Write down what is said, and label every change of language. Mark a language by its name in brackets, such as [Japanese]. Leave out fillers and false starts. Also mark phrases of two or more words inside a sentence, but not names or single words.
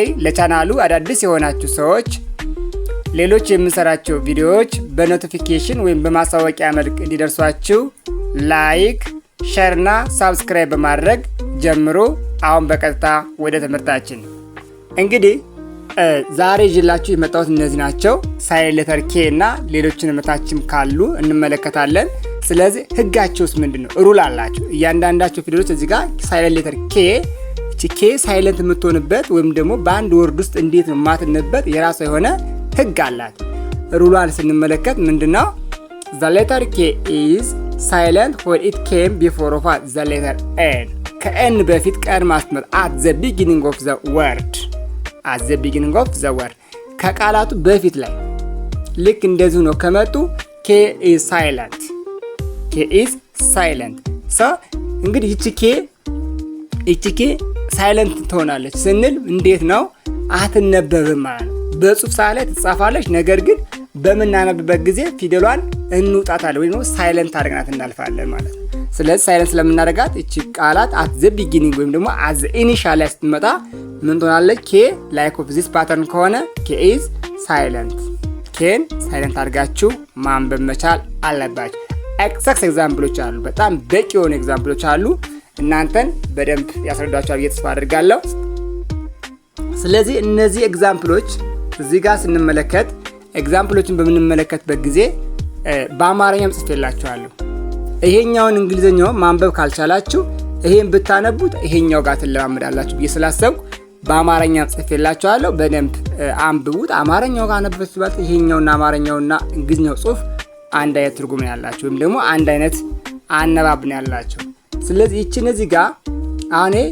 [Amharic] ለቻናሉ አዳዲስ የሆናችሁ ሰዎች ሌሎች የምንሰራቸው ቪዲዮዎች በኖቲፊኬሽን ወይም በማሳወቂያ መልክ እንዲደርሷችሁ ላይክ፣ ሼርና ሳብስክራይብ በማድረግ ጀምሩ። አሁን በቀጥታ ወደ ትምህርታችን እንግዲህ ዛሬ ይዤላችሁ የመጣሁት እነዚህ ናቸው። [English] silent letter K [Amharic] እና ሌሎችን መታችም ካሉ እንመለከታለን። ስለዚህ ህጋቸውስ ምንድነው? ሩል አላቸው። እያንዳንዳቸው ፊደሎች እዚህ ጋር [English] silent letter K [Amharic] ሳይለንት የምትሆንበት ወይም ደግሞ በአንድ ወርድ ውስጥ እንዴት ነው የማትነበብ የራሷ የሆነ ህግ አላት። ሩሏን ስንመለከት ምንድነው? [English] the letter K is silent when it came before of the letter N [Amharic] ከኤን በፊት ቀድማ ስትመጣ [English] at the beginning of the word [Amharic] ከቃላቱ በፊት ላይ ልክ እንደዚህ ነው ከመጡ [English] K is silent so [Amharic] እንግዲህ ይቺ ኬ ሳይለንት ትሆናለች ስንል እንዴት ነው? አትነበብም ማለት ነው። በጽሁፍ ሰዓት ላይ ትጻፋለች፣ ነገር ግን በምናነብበት ጊዜ ፊደሏን እንውጣታለን ወይም ሳይለንት አድርገናት እናልፋለን ማለት ነው። ስለዚህ ሳይለንት ስለምናደርጋት እቺ ቃላት [English] at the beginning [Amharic] ወይም ደግሞ [English] at the initial [Amharic] ላይ ስትመጣ ምን ትሆናለች? [English] K like of this pattern [Amharic] ከሆነ [English] K is silent። [Amharic] ኬን ሳይለንት አድርጋችሁ ማንበብ መቻል አለባችሁ። ኤግዛምፕሎች አሉ፣ በጣም በቂ የሆኑ ኤግዛምፕሎች አሉ። እናንተን በደንብ ያስረዳችኋል ብዬ ተስፋ አድርጋለሁ። ስለዚህ እነዚህ ኤግዛምፕሎች እዚህ ጋር ስንመለከት ኤግዛምፕሎችን በምንመለከትበት ጊዜ በአማርኛም ጽፌላችኋለሁ። ይሄኛውን እንግሊዘኛውን ማንበብ ካልቻላችሁ ይሄን ብታነቡት ይሄኛው ጋር ትለማመዳላችሁ ብዬ ስላሰብኩ በአማርኛም ጽፌላችኋለሁ። በደንብ አንብቡት። አማርኛው ጋር አነበብኩት ይሄኛውና አማርኛውና እንግሊዘኛው ጽሁፍ አንድ አይነት ትርጉም ነው ያላችሁ ወይም ደግሞ አንድ አይነት አነባብ ነው ያላችሁ። ስለዚህ እቺ እዚህ ጋር አሁን